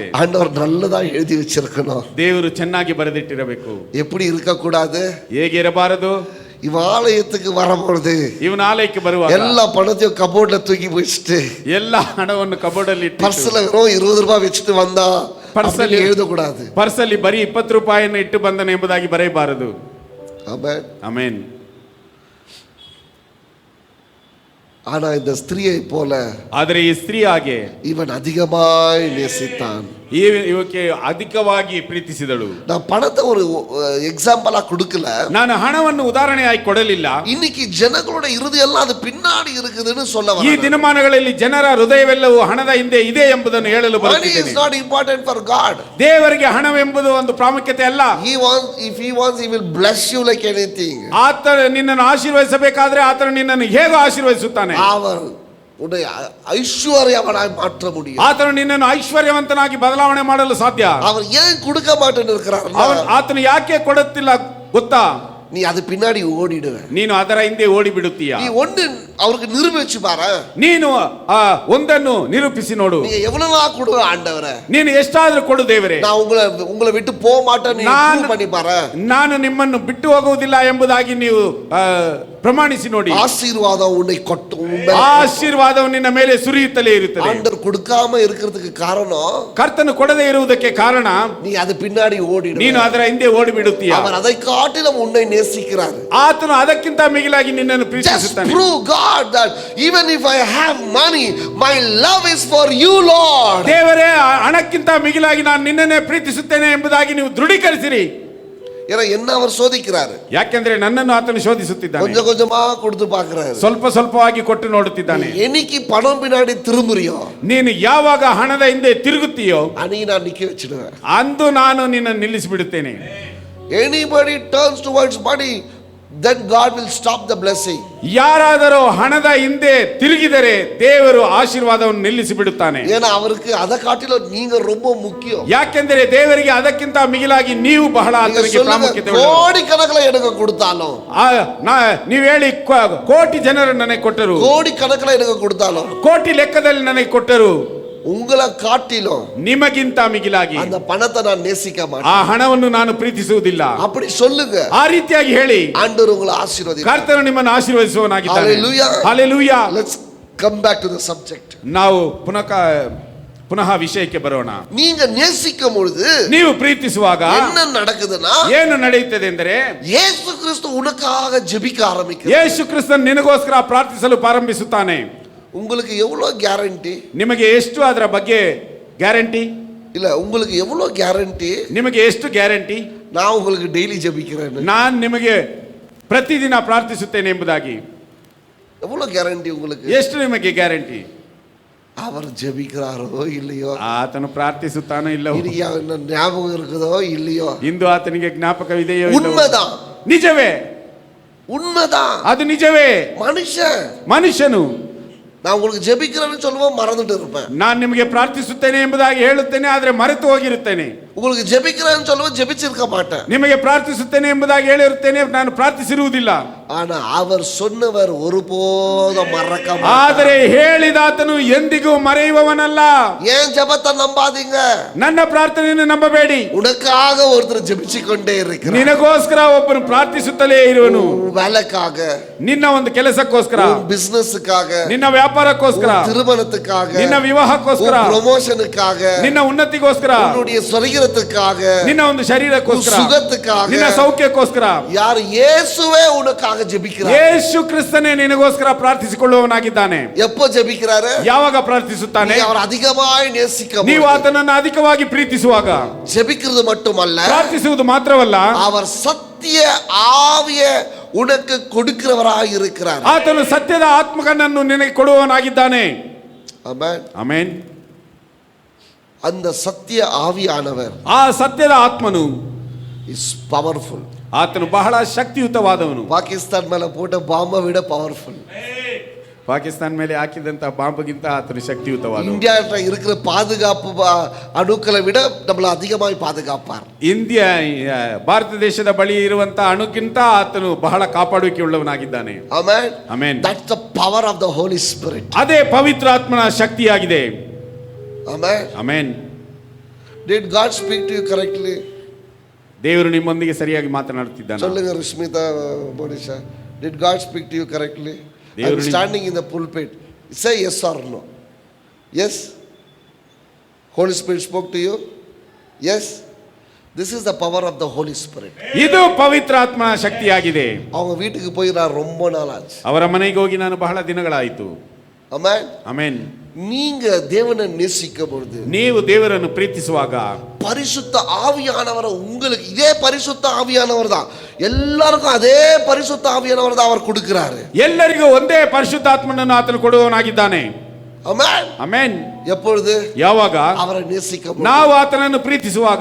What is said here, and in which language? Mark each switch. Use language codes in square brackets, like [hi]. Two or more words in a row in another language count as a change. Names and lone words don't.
[ta] ஆண்டவர் நல்லதா எழுதி வச்சிருக்கணும். [kn] ದೇವರು ಚೆನ್ನಾಗಿ ಬರೆದಿಟ್ಟಿರಬೇಕು. [ta] எப்படி இருக்க கூடாது? [kn] ಹೇಗೆ ಇರಬಾರದು? [ta] இவ ஆலயத்துக்கு வரும்பொழுது [kn] ಇವನ ಆಲಯಕ್ಕೆ ಬರುವಾಗ [ta] எல்லா பணத்தையும் கபோர்ட்ல தூக்கி வச்சுட்டு, [kn] ಎಲ್ಲ ಹಣವನ್ನು ಕಬೋರ್ಡಲ್ಲಿ ಇಟ್ಟು, [ta] பர்ஸ்ல வெறும் 20 ரூபாய் வச்சுட்டு வந்தா பர்ஸ்ல எழுதக்கூடாது. [kn] ಪರ್ಸಲ್ಲಿ ಬರೀ 20 ರೂಪಾಯಿಯನ್ನು ಇಟ್ಟು ಬಂದನು ಎಂಬುದಾಗಿ ಬರೆಯಬಾರದು. [ta] ஆமென். [kn] ಆಮೆನ್. [ta] ஆனா இந்த ஸ்திரியை போல [kn] ಆದರೆ ಈ ಸ್ತ್ರೀ ಹಾಗೆ [ta] இவன் அதிகமாய் நேசித்தான். [kn] ಇವಕ್ಕೆ ಅಧಿಕವಾಗಿ ಪ್ರೀತಿಸಿದಳು. [ta] நான் பணத்தை ஒரு எக்ஸாம்பிளா கொடுக்கல. [kn] ನಾನು ಹಣವನ್ನು ಉದಾಹರಣೆಯಾಗಿ ಕೊಡಲಿಲ್ಲ. [ta] இன்னைக்கு ஜனங்களோட இருதயம் அது பின்னாடி இருக்குதுன்னு சொல்ல [kn] ಈ [ta] வரேன். [kn] ದಿನಮಾನಗಳಲ್ಲಿ ಜನರ ಹೃದಯವೆಲ್ಲವೂ ಹಣದ ಹಿಂದೆ ಇದೆ ಎಂಬುದನ್ನು ಹೇಳಲು [en] Money is [kn] ಬರುತ್ತಿದ್ದೇನೆ. [en] not important for God. [kn] ದೇವರಿಗೆ ಹಣವೆಂಬುದು ಒಂದು ಪ್ರಾಮುಖ್ಯತೆ ಅಲ್ಲ. [en] If he wants, he will bless you like anything. [kn] ಆತ ನಿನ್ನನ್ನು ಆಶೀರ್ವದಿಸಬೇಕಾದ್ರೆ ಆತನು ನಿನ್ನನ್ನು ಹೇಗೆ ಆಶೀರ್ವದಿಸುತ್ತಾನೆ. [ta] அவர் உன்னை ஐஸ்வர்யவனாய் மாற்ற முடியும். [kn] ಆತನು ನಿನ್ನನ್ನು ಐಶ್ವರ್ಯವಂತನಾಗಿ ಬದಲಾವಣೆ ಮಾಡಲು ಸಾಧ್ಯ. [ta] அவர் ஏன் கொடுக்க மாட்டேன்னு இருக்கிறார்? [kn] ಆತನು ಯಾಕೆ ಕೊಡುತ್ತಿಲ್ಲ ಗೊತ್ತಾ? [ta] நீ அது பின்னாடி ஓடிடுவ. [kn] ನೀನು ಅದರ ಹಿಂದೆ ಓಡಿ ಬಿಡುತ್ತೀಯ. [ta] நீ ஒன்று அவருக்கு நிரூபிச்சு பாரு. [kn] ನೀನು ಒಂದನ್ನು ನಿರೂಪಿಸಿ ನೋಡು. [ta] நீங்க எவ்வளவா கொடு ஆண்டவரே. [kn] ನೀನು ಎಷ್ಟಾದರೂ ಕೊಡು ದೇವರೇ. [ta] நான் உங்களை விட்டு போக மாட்டேன்னு ಪ್ರೂವ್ பண்ணி பாரு. [kn] ನಾನು ನಿಮ್ಮನ್ನು ಬಿಟ್ಟು ಹೋಗುವುದಿಲ್ಲ ಎಂಬುದಾಗಿ ನೀವು ಪ್ರಮಾಣಿಸಿ ನೋಡಿ. [ta] ஆசீர்வாதம் உன்னை கொட்டும். [kn] ಆಶೀರ್ವಾದವು ನಿನ್ನ ಮೇಲೆ ಸುರಿಯುತ್ತಲೇ ಇರುತ್ತದೆ. [ta] ஆண்டவர் கொடுக்காம இருக்கிறதுக்கு காரணம், [kn] ಕರ್ತನು ಕೊಡದೇ ಇರುವುದಕ್ಕೆ ಕಾರಣ, [ta] நீ ಅದು பின்னாடி ஓடிடுவ. [kn] ನೀನು ಅದರ ಹಿಂದೆ ಓಡಿ ಬಿಡುತ್ತೀಯ. [ta] அவர் அதை காட்டிலும் உன்னை நேசிக்கிறார். [kn] ಆತನು ಅದಕ್ಕಿಂತ ಮಿಗಿಲಾಗಿ ನಿನ್ನನ್ನು ಪ್ರೀತಿಸುತ್ತಾನೆ. [en] Just prove God that even if I have money, my love is for you, Lord. [kn] ದೇವರೇ, ಹಣಕ್ಕಿಂತ ಮಿಗಿಲಾಗಿ ನಾನು ನಿನ್ನನ್ನೇ ಪ್ರೀತಿಸುತ್ತೇನೆ ಎಂಬುದಾಗಿ ನೀವು ದೃಢೀಕರಿಸಿರಿ. [ta] ஏன்னா என்ன அவர் சோதிக்கிறாரு. [kn] ಯಾಕೆಂದ್ರೆ ನನ್ನನ್ನು ಆತನು ಶೋಧಿಸುತ್ತಿದ್ದಾನೆ. [ta] கொஞ்சம் கொஞ்சமா கொடுத்து பார்க்கறாரு. [kn] ಸ್ವಲ್ಪ ಸ್ವಲ್ಪವಾಗಿ ಕೊಟ್ಟು ನೋಡುತ್ತಿದ್ದಾನೆ. [ta] என்னைக்கு பணம் பின்னாடி திரும்புறியோ, [kn] ನೀನು ಯಾವಾಗ ಹಣದ ಹಿಂದೆ ತಿರುಗುತ್ತೀಯೋ, [ta] அன்னைக்கு நான் நிக்க வச்சிடுவேன். [kn] ಅಂದು ನಾನು ನಿನ್ನನ್ನು ನಿಲ್ಲಿಸಿ ಬಿಡುತ್ತೇನೆ. [en] Anybody turns towards money, then God will stop the blessing. [kn] ಯಾರಾದರೂ ಹಣದ ಹಿಂದೆ ತಿರುಗಿದರೆ ದೇವರು ಆಶೀರ್ವಾದವನ್ನು ನಿಲ್ಲಿಸಿ ಬಿಡುತ್ತಾನೆ. [ta] ஏன்னா அவருக்கு அதை காட்டிலும் நீங்க ரொம்ப முக்கியம். [kn] ಯಾಕೆಂದರೆ ದೇವರಿಗೆ ಅದಕ್ಕಿಂತ ಮಿಗಿಲಾಗಿ ನೀವು ಬಹಳ ಆತನಿಗೆ ಪ್ರಾಮುಖ್ಯತೆ ಉಳ್ಳವರು. [ta] கோடி கணக்குல எனக்கு கொடுத்தாலும், [kn] ನೀವು ಹೇಳಿ ಕೋಟಿ ಜನರು ನನಗೆ ಕೊಟ್ಟರು, [ta] கோடி கணக்குல எனக்கு கொடுத்தாலும், [kn] ಕೋಟಿ ಲೆಕ್ಕದಲ್ಲಿ ನನಗೆ ಕೊಟ್ಟರು, [ta] உங்களை காட்டிலும் [kn] ನಿಮಗಿಂತ ಮಿಗಿಲಾಗಿ [ta] அந்த பணத்தை நான் நேசிக்க [kn] ಆ [ta] மாட்டேன். [kn] ಹಣವನ್ನು ನಾನು ಪ್ರೀತಿಸುವುದಿಲ್ಲ. [ta] அப்படி சொல்லுங்க. [kn] ಆ ರೀತಿಯಾಗಿ ಹೇಳಿ [ta] ஆண்டவர் உங்களை ஆசீர்வதிப்பார். [kn] ಕರ್ತನು ನಿಮ್ಮನ್ನು ಆಶೀರ್ವದಿಸುವವನಾಗಿದ್ದಾನೆ. [en] Hallelujah. Hallelujah. Let's come back to the subject. [kn] ನಾವು ಪುನಃ ವಿಷಯಕ್ಕೆ ಬರೋಣ. [ta] நீங்க நேசிக்கும் பொழுது, [kn] ನೀವು ಪ್ರೀತಿಸುವಾಗ [ta] என்ன நடக்குதுன்னா, [kn] ಏನು ನಡೆಯುತ್ತದೆ ಎಂದರೆ, [ta] இயேசு கிறிஸ்து உனக்காக ஜெபிக்க ஆரம்பிக்கிறார். [kn] ಯೇಸು ಕ್ರಿಸ್ತನು ನಿನಗೋಸ್ಕರ ಪ್ರಾರ್ಥಿಸಲು ಪ್ರಾರಂಭಿಸುತ್ತಾನೆ. [ta] உங்களுக்கு எவ்வளவு ಗ್ಯಾರಂಟಿ? [kn] ನಿಮಗೆ ಎಷ್ಟು ಅದರ ಬಗ್ಗೆ ಗ್ಯಾರಂಟಿ? [ta] இல்ல, உங்களுக்கு எவ்வளவு ಗ್ಯಾರಂಟಿ? [kn] ನಿಮಗೆ ಎಷ್ಟು ಗ್ಯಾರಂಟಿ? [ta] நான் உங்களுக்கு டெய்லி ஜெபிக்கிறேன். [kn] ನಾನು ನಿಮಗೆ ಪ್ರತಿದಿನ ಪ್ರಾರ್ಥಿಸುತ್ತೇನೆ ಎಂಬುದಾಗಿ [ta] எவ்வளவு ಗ್ಯಾರಂಟಿ உங்களுக்கு? [kn] ಎಷ್ಟು ನಿಮಗೆ ಗ್ಯಾರಂಟಿ? [ta] அவர் ஜெபிக்கிறாரோ இல்லையோ, [kn] ಆತನು ಪ್ರಾರ್ಥಿಸುತ್ತಾನೋ ಇಲ್ಲವೋ, [ta] இன்னைக்கு அவன் ஞாபகம் இருக்குதோ இல்லையோ, [kn] ಇಂದು ಆತನಿಗೆ ಜ್ಞಾಪಕವಿದೆಯೋ ಇಲ್ಲವೋ, [ta] உண்மைதான், [kn] ನಿಜವೇ, [ta] உண்மைதான். [kn] ಅದು ನಿಜವೇ. ಮನುಷ್ಯನು [ta] நான் உங்களுக்கு ஜெபிக்கிறேன்னு சொல்லுவோம், மறந்துட்டு இருப்பேன். [kn] ನಾನು ನಿಮಗೆ ಪ್ರಾರ್ಥಿಸುತ್ತೇನೆ ಎಂಬುದಾಗಿ ಹೇಳುತ್ತೇನೆ, ಆದರೆ ಮರೆತು ಹೋಗಿರುತ್ತೇನೆ. [ta] உங்களுக்கு ஜெபிக்கிறேன்னு சொல்லுவோம், ஜெபிச்சிருக்க மாட்டேன். [kn] ನಿಮಗೆ ಪ್ರಾರ್ಥಿಸುತ್ತೇನೆ ಎಂಬುದಾಗಿ ಹೇಳಿರುತ್ತೇನೆ, ನಾನು ಪ್ರಾರ್ಥಿಸಿರುವುದಿಲ್ಲ. [ta] ஆனா அவர் சொன்னவர் ஒருபோதும் மறக்க மாட்டார். [kn] ಆದರೆ ಹೇಳಿದಾತನು ಎಂದಿಗೂ ಮರೆಯುವವನಲ್ಲ. [ta] ஏன் ஜெபத்தை நம்பாதீங்க. [kn] ನನ್ನ ಪ್ರಾರ್ಥನೆಯನ್ನು ನಂಬಬೇಡಿ. [ta] உனக்காக ஒருத்தர் ஜெபிச்சு கொண்டே இருக்கிறார். [kn] ನಿನಗೋಸ್ಕರ ಒಬ್ಬನು ಪ್ರಾರ್ಥಿಸುತ್ತಲೇ ಇರುವನು. [ta] வேலைக்காக, [kn] ನಿನ್ನ ಒಂದು ಕೆಲಸಕ್ಕೋಸ್ಕರ, [ta] பிசினஸ்க்காக, [kn] ನಿನ್ನ ವ್ಯಾಪಾರಕ್ಕೋಸ್ಕರ, [ta] திருமணத்துக்காக, [kn] ನಿನ್ನ ವಿವಾಹಕ್ಕೋಸ್ಕರ, [ta] ಪ್ರಮೋಷನ್ಕಾಗ, [kn] ನಿನ್ನ ಉನ್ನತಿಗೋಸ್ಕರ, [ta] உன்னுடைய ಶರೀರத்துக்காக, [kn] ನಿನ್ನ ಒಂದು ಶರೀರಕ್ಕೋಸ್ಕರ, [ta] ಸುಖத்துக்காக, [kn] ನಿನ್ನ ಸೌಖ್ಯಕ್ಕೋಸ್ಕರ, [ta] யாரு யேசுவே உனக்காக ஜெபிக்கிறார். [kn] ಯೇಸು ಕ್ರಿಸ್ತನೇ ನಿನಗೋಸ್ಕರ ಪ್ರಾರ್ಥಿಸಿಕೊಳ್ಳುವವನಾಗಿದ್ದಾನೆ. [ta] எப்போ ஜெபிக்கிறாரு? [kn] ಯಾವಾಗ ಪ್ರಾರ್ಥಿಸುತ್ತಾನೆ? [ta] அவர் அதிகமாய் நேசிக்க, [kn] ನೀವು ಆತನನ್ನು ಅಧಿಕವಾಗಿ ಪ್ರೀತಿಸುವಾಗ. [ta] ஜெபிக்கிறது மட்டுமல்ல, [kn] ಪ್ರಾರ್ಥಿಸುವುದು ಮಾತ್ರವಲ್ಲ, [ta] அவர் சத்திய ஆவிய உனக்கு கொடுக்கிறவராய் இருக்கிறார். [kn] ಆತನು ಸತ್ಯದ ಆತ್ಮಕನನ್ನು ನಿನಗೆ ಕೊಡುವವನಾಗಿದ್ದಾನೆ. ಆಮೆನ್, ಆಮೆನ್. [ta] அந்த சத்திய ஆவியானவர், [kn] ಆ ಸತ್ಯದ ಆತ್ಮನು [en] is powerful. [kn] ಆತನು ಬಹಳ ಶಕ್ತಿಯುತವಾದವನು. [ta] பாகிஸ்தான் மேல போட்ட பாம்பை விட பவர்ஃபுல். [kn] ಪಾಕಿಸ್ತಾನ ಮೇಲೆ ಹಾಕಿದಂತ ಬಾಂಬ್ಗಿಂತ ಆತನು ಶಕ್ತಿಯುತವಾದವನು. [ta] இந்தியாட்ட இருக்கிற பாதுகாப்பு அணுக்களை விட நம்மளை அதிகமாய் பாதுகாப்பார். [kn] ಭಾರತ ದೇಶದ ಬಳಿ ಇರುವಂತ ಅಣುಕ್ಕಿಂತ ಆತನು ಬಹಳ ಕಾಪಾಡುವಿಕೆ ಉಳ್ಳವನಾಗಿದ್ದಾನೆ. ಆಮೆನ್, ಆಮೆನ್. [en] That's the power of the Holy Spirit. [kn] ಅದೇ ಪವಿತ್ರಾತ್ಮನ ಶಕ್ತಿಯಾಗಿದೆ. ಆಮೆನ್, ಆಮೆನ್. [en] Did God speak to you correctly? [kn] ದೇವರು ನಿಮ್ಮೊಂದಿಗೆ ಸರಿಯಾಗಿ ಮಾತನಾಡುತ್ತಿದ್ದಾನೆ. [ta] சொல்லுங்க ರುಶ್ಮಿತಾ ಬೋಡಿಶಾ, [en] Did God speak to you correctly? I am standing in the pulpit. Say yes or no. Yes? Holy Spirit spoke to you? Yes? This is the power of the Holy Spirit. [kn] ಇದು ಪವಿತ್ರಾತ್ಮನ ಶಕ್ತಿಯಾಗಿದೆ. [ta] அவங்க வீட்டுக்கு போய் நான் ரொம்ப நாள் ஆச்சு. [kn] ಅವರ ಮನೆಗೆ ಹೋಗಿ ನಾನು ಬಹಳ ದಿನಗಳಾಯಿತು. ಆಮೆನ್. ಆಮೆನ್. [ta] நீங்க தேவனை நேசிக்கும் பொழுது, [kn] ನೀವು ದೇವರನ್ನು ಪ್ರೀತಿಸುವಾಗ, [ta] பரிசுத்த ஆவியானவரை உங்களுக்கு, இதே பரிசுத்த ஆவியானவர் தான் எல்லாருக்கும், அதே பரிசுத்த ஆவியானவர் தான் அவர் கொடுக்கிறாரு. [kn] ಎಲ್ಲರಿಗೂ ಒಂದೇ ಪರಿಶುದ್ಧಾತ್ಮನನ್ನು ಆತನು ಕೊಡುವವನಾಗಿದ್ದಾನೆ. ಆಮೆನ್. ಆಮೆನ್. [ta] எப்பொழுது? [kn] ಯಾವಾಗ? [ta] அவரை நேசிக்கும், [kn] ನಾವು ಆತನನ್ನು ಪ್ರೀತಿಸುವಾಗ.